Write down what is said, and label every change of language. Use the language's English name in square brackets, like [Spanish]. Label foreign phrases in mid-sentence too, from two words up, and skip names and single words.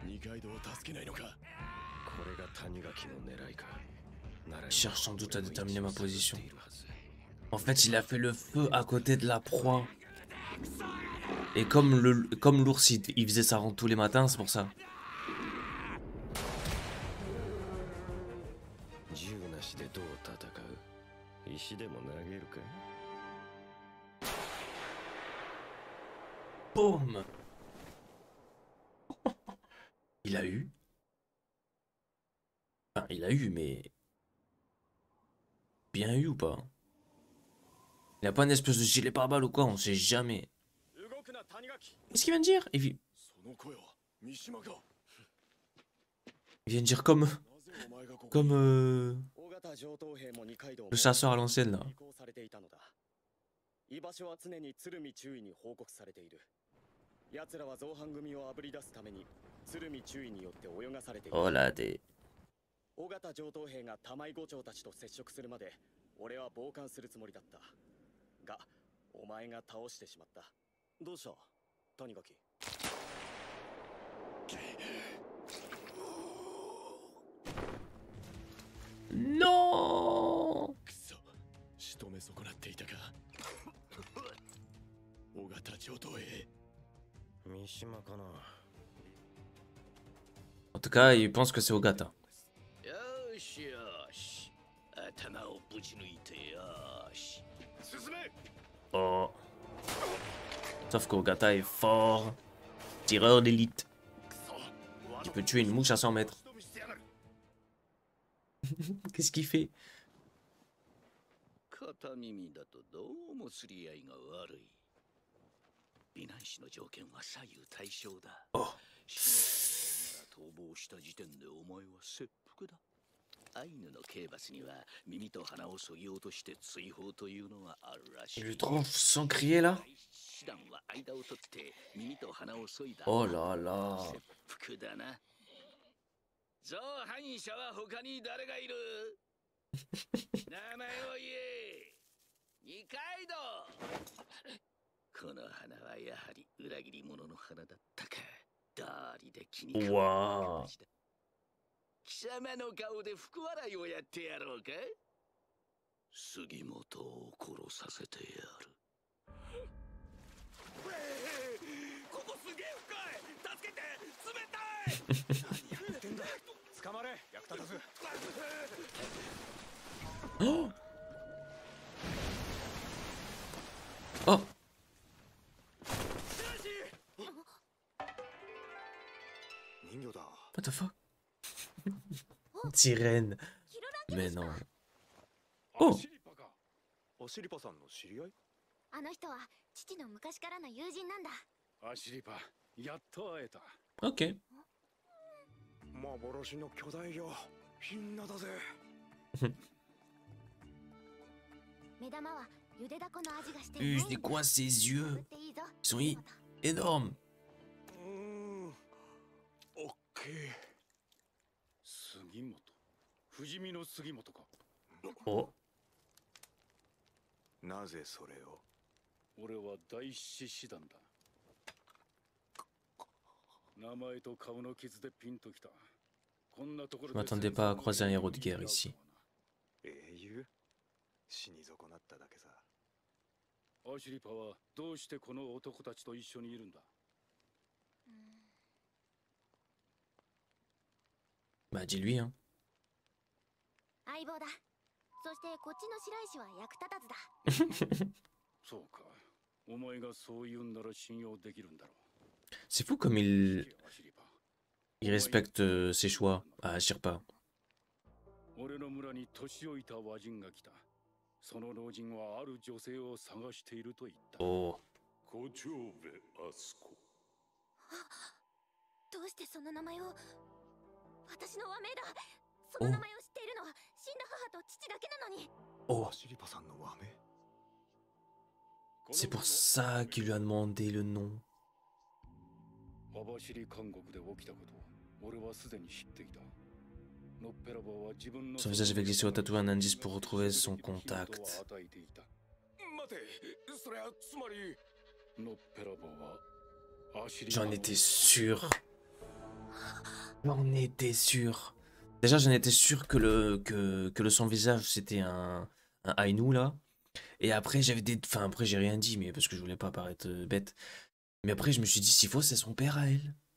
[Japanese] ガイドを助けないのか。これが谷垣の狙いか。なら [French] Il cherche sans doute à déterminer ma position. En fait, il a fait le feu à côté de la proie. Et comme l'ours, il faisait sa ronde tous les matins, c'est pour ça. [Japanese] 銃なしでどう戦う？石でも投げるか？ Boum. [French] Il a eu. Enfin, il a eu, mais... Bien eu ou pas? Il a pas une espèce de gilet pare-balles ou quoi? On sait jamais. Qu'est-ce qu'il vient de dire? Il vient de dire comme... le chasseur à l'ancienne, là. [Japanese] 居場所は常に鶴見中尉に報告されている。奴らは造反組をあぶり出すために鶴見中尉によって泳がされている。 [French] Oh là, des... [Japanese] 尾形上等兵が玉井五長たちと接触するまで俺は傍観するつもりだった。が、お前が倒してしまった。どうした谷垣。 [French] Non! [Japanese] くそ、仕留め損なっていたか。尾形上等兵。三島かな。 [French] En tout cas, il pense que c'est Ogata. [Japanese] よしよし。頭をぶち抜いてよし。進め。 [French] Oh. Sauf qu'Ogata est fort. Tireur d'élite. Il peut tuer une mouche à 100 mètres. Qu'est-ce qu'il fait? [Japanese] 片耳だとどうも釣り合いが悪い。美男子の条件は左右対称だ。 Oh. 逃亡した時点でお前は切腹だ。アイヌの刑罰には耳と鼻を削ぎ落として追放というのがあるらしい。 [French] Il lui trompe sans crier là? [Japanese] 手段は間を取って耳と鼻を削いだ。 [French] Oh là là. [Japanese] 切腹だな。造反者は他に誰がいる？名前を言え。二階堂。この花はやはり裏切り者の花だったか。ダーリで気に食わない。貴様の顔で福笑いをやってやろうか。杉本を殺させてやる。ここすげえ深い。助けて。冷たい。何やってんだ。捕まれ。役立たず。 Oh. Oh. [English] What the fuck? [French] Sirène. Mais non. Oh. [Japanese] アシリパさんの知り合い？あの人は父の昔からの友人なんだ。アシリパ、やっと会えた。 [French] Ok. [Japanese] 幻の巨大魚、みんなだぜ。目玉はゆでだこの味がしていない。 [French] C'est quoi ces yeux? Ils sont énormes. [Japanese] オッケー。杉本。不死身の杉本か。 Oh. なぜそれを？俺は大獅子団だ。名前と顔の傷でピンときた。こんなところで。 [French] Je m'attendais pas à croiser un héros de guerre ici. [Japanese] 英雄？死に損なっただけさ。アシリパはどうしてこの男たちと一緒にいるんだ？ [French] Bah dis-lui hein. [Japanese] 相棒だ。そしてこっちの白石は役立たずだ。そうか。お前がそう言うんなら信用できるんだろう。 [French] C'est fou comme il respecte ses choix à Shirpa. [Japanese] 俺の村に年老いた和人が来た。その老人はある女性を探していると言った。 Oh. 小長部アスコ。どうしてその名前を。私の和名だ。その名前を知っているのは死んだ母と父だけなのに。 Oh. アシリパさんの和名？ [French] C'est pour ça qu'il lui a demandé le nom. [Japanese] 網走監獄で起きたことを俺はすでに知っていた。ノッペラボは自分の [French] Son visage avait glissé au tatoué un indice pour retrouver son contact. [Japanese] 待て、それはつまりノッペラボはアシリ [French] J'en étais sûr. J'en étais sûr. Déjà, j'en étais sûr que le son visage, c'était un Ainu, là. Et après, j'avais des... Enfin, après, j'ai rien dit, mais parce que je voulais pas paraître bête. Mais après, je me suis dit, s'il faut, c'est son père à elle.